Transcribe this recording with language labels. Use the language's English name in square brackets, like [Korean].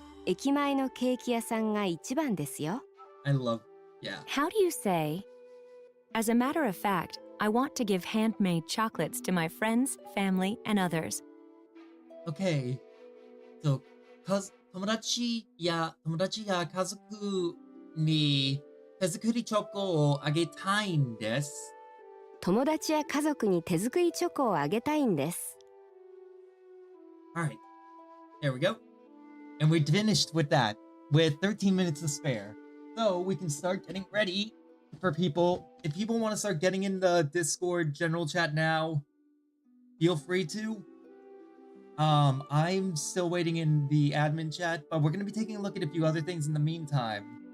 [Japanese] 駅前のケーキ屋さんが一番ですよ。 [English] I love, yeah. How do you say, as a matter of fact, I want to give handmade chocolates to my friends, family, and others. Okay. [Japanese] So, 友達や家族に手作りチョコをあげたいんです。友達や家族に手作りチョコをあげたいんです。 [English] Alright. There we go. And we finished with that, with 13 minutes to spare. So we can start getting ready for people. If people want to start getting in the Discord general chat now, feel free to. I'm still waiting in the admin chat, but we're going to be taking a look at a few other things in the meantime.